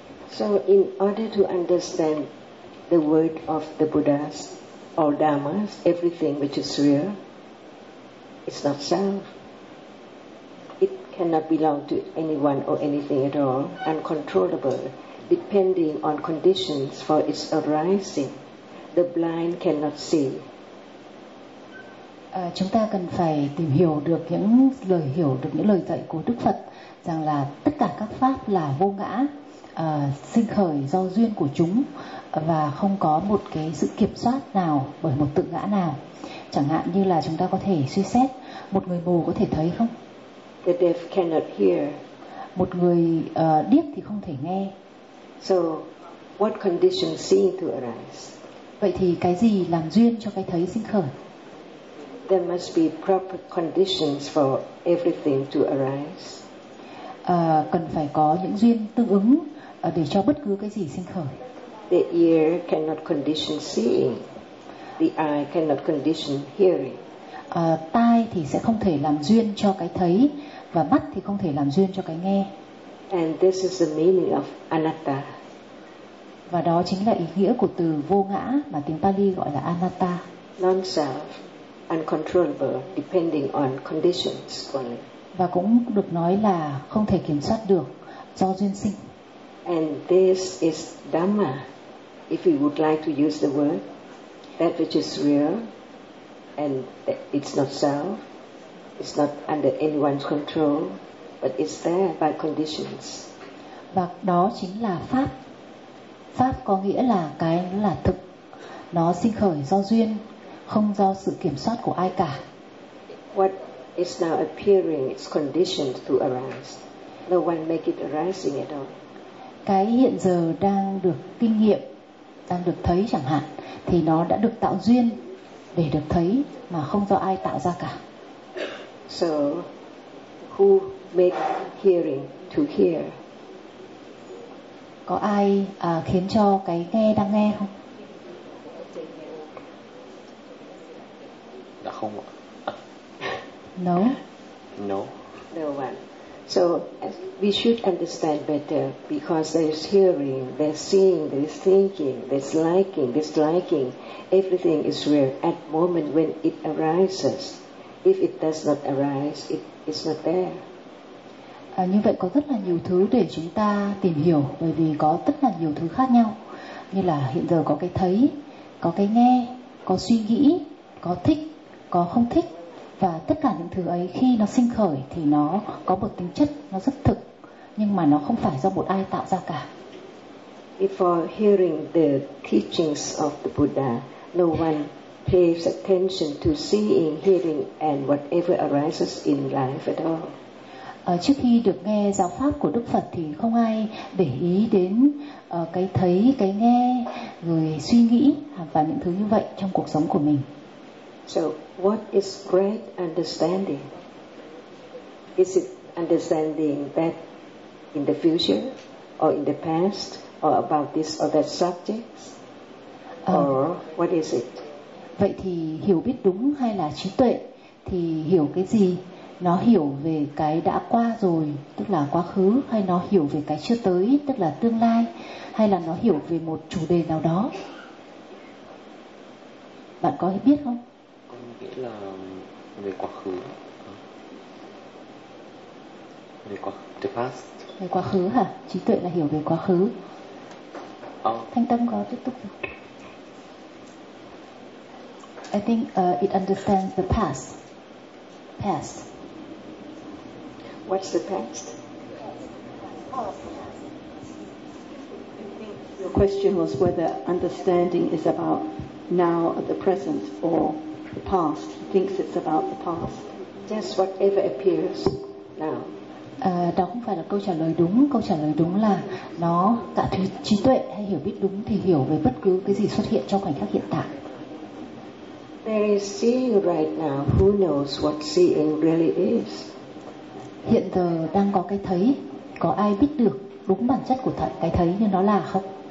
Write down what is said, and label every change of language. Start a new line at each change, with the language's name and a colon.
English: So in order to understand the word of the Buddhas or Dhammas, everything which is real, it's not self. It cannot belong to anyone or anything at all, uncontrollable, depending on conditions for its arising. The blind cannot see.
Vietnamese: Chúng ta cần phải tìm hiểu được những lời hiểu được những lời dạy của Đức Phật rằng là tất cả các pháp là vô ngã, sinh khởi do duyên của chúng và không có một cái sự kiểm soát nào bởi một tự ngã nào. Chẳng hạn như là chúng ta có thể suy xét một người mù có thể thấy không?
English: The deaf cannot hear.
Vietnamese: Một người điếc thì không thể nghe.
English: So what condition seeing to arise?
Vietnamese: Vậy thì cái gì làm duyên cho cái thấy sinh khởi?
English: There must be proper conditions for everything to arise.
Vietnamese: Cần phải có những duyên tương ứng để cho bất cứ cái gì sinh khởi.
English: The ear cannot condition seeing. The eye cannot condition hearing.
Vietnamese: Tai thì sẽ không thể làm duyên cho cái thấy và mắt thì không thể làm duyên cho cái nghe.
English: And this is the meaning of anatta.
Vietnamese: Và đó chính là ý nghĩa của từ vô ngã mà tiếng Pali gọi là anatta.
English: Non-self, uncontrollable, depending on conditions only.
Vietnamese: Và cũng được nói là không thể kiểm soát được do duyên sinh.
English: And this is Dhamma, if we would like to use the word, that which is real, and it's not self, it's not under anyone's control, but it's there by conditions.
Vietnamese: Và đó chính là Pháp. Pháp có nghĩa là cái là thực, nó sinh khởi do duyên, không do sự kiểm soát của ai cả.
English: What is now appearing is conditioned to arise. No one make it arising at all.
Vietnamese: Cái hiện giờ đang được kinh nghiệm, đang được thấy chẳng hạn, thì nó đã được tạo duyên để được thấy mà không do ai tạo ra cả.
English: So, who make hearing to hear?
Vietnamese: Có ai khiến cho cái nghe đang nghe không? Dạ không ạ.
English: No. No. No one. So we should understand better because there's hearing, there's seeing, there's thinking, there's liking, disliking. Everything is real at moment when it arises. If it does not arise, it is not there.
Vietnamese: Như vậy có rất là nhiều thứ để chúng ta tìm hiểu bởi vì có rất là nhiều thứ khác nhau. Như là hiện giờ có cái thấy, có cái nghe, có suy nghĩ, có thích, có không thích. Và tất cả những thứ ấy khi nó sinh khởi thì nó có một tính chất, nó rất thực. Nhưng mà nó không phải do một ai tạo ra cả.
English: Before hearing the teachings of the Buddha, no one pays attention to seeing, hearing and whatever arises in life at all.
Vietnamese: Trước khi được nghe giáo pháp của Đức Phật thì không ai để ý đến cái thấy, cái nghe, rồi suy nghĩ và những thứ như vậy trong cuộc sống của mình.
English: So, what is great understanding? Is it understanding that in the future, or in the past, or about this or that subject? Or what is it?
Vietnamese: Vậy thì hiểu biết đúng hay là trí tuệ thì hiểu cái gì? Nó hiểu về cái đã qua rồi, tức là quá khứ, hay nó hiểu về cái chưa tới, tức là tương lai, hay là nó hiểu về một chủ đề nào đó. Bạn có biết không? Có nghĩa là về quá khứ. Về quá khứ,
English: the past.
Vietnamese: Về quá khứ hả? Trí tuệ là hiểu về quá khứ. Thanh Tâm có tiếp tục không?
English: I think it understands the past. Past. What's the past? Your question was whether understanding is about now, at the present, or the past. He thinks it's about the past. Just whatever appears now.
Vietnamese: Đó không phải là câu trả lời đúng. Câu trả lời đúng là nó cả trí tuệ hay hiểu biết đúng thì hiểu về bất cứ cái gì xuất hiện trong khoảnh khắc hiện tại.
English: There is seeing right now. Who knows what seeing really is?
Vietnamese: Hiện giờ đang có cái thấy, có ai biết được đúng bản chất của cái thấy như nó là không?